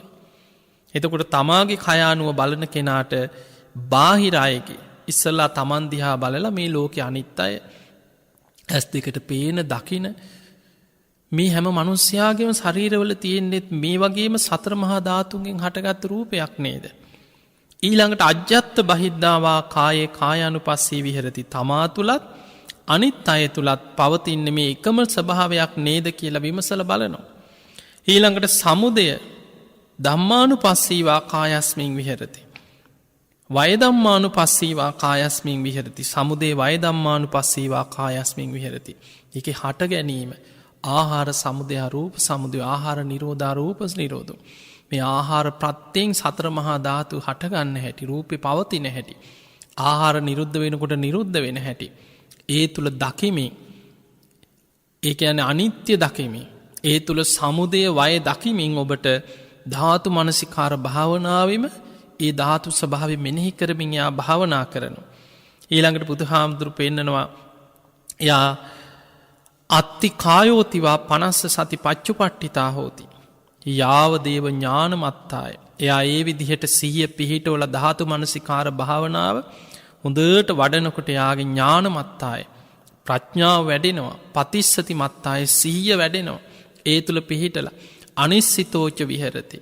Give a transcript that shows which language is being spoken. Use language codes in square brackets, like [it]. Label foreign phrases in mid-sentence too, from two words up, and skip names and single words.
[si] එතකොට තමාගේ කයානුව බලන කෙනාට බාහිර අයගේ ඉස්සලා තමන් දිහා බලලා මේ ලෝකේ අනිත් අය ඇස් දෙකට පේන දකින මේ හැම මිනිස්යාගේම ශරීරවල තියෙන්නේ මේ වගේම සතර මහා ධාතුන්ගෙන් හටගත් රූපයක් නේද? [pi] ඊළඟට අජ්ජත් බහිද්දාවා කායේ කායානුපස්සී විහෙරති. [si] තමා තුලත් අනිත් අය තුලත් පවතින මේ එකම ස්වභාවයක් නේද කියලා විමසලා බලනවා. [pi] ඊළඟට සමුදය ධම්මානුපස්සීවා කායස්මින් විහෙරති. වය ධම්මානුපස්සීවා කායස්මින් විහෙරති. සමුදය වය ධම්මානුපස්සීවා කායස්මින් විහෙරති. [si] ඒකේ හට ගැනීම [pi] ආහාර සමුදය රූප සමුදය ආහාර නිරෝධා රූප නිරෝධෝ. [si] මේ ආහාර ප්‍රත්‍යයෙන් සතර මහා ධාතු හට ගන්න හැටි, රූපේ පවතින හැටි, ආහාර නිරුද්ධ වෙනකොට නිරුද්ධ වෙන හැටි, ඒ තුල දකිමින්, ඒ කියන්නේ අනිත්‍ය දකිමින්, ඒ තුල සමුදය වය දකිමින් ඔබට ධාතු මනසිකාර භාවනාවෙම ඒ ධාතු ස්වභාවය මෙනෙහි කරමින් යා භාවනා කරනවා. ඊළඟට බුදුහාමුදුරු පෙන්නනවා යා [pi] අත්ති කායෝතිවා 50 සති පච්චුපට්ඨිතා හෝති. යාව දේව ඥානමත්තාය. [si] එයා ඒ විදිහට සිහිය පිහිටවල ධාතු මනසිකාර භාවනාව හොඳට වඩනකොට යාගේ ඥානමත්තාය. ප්‍රඥාව වැඩෙනවා. [pi] පතිස්සති මත්තාය [si] සිහිය වැඩෙනවා. ඒ තුල පිහිටලා [pi] අනිස්සිතෝච විහෙරති.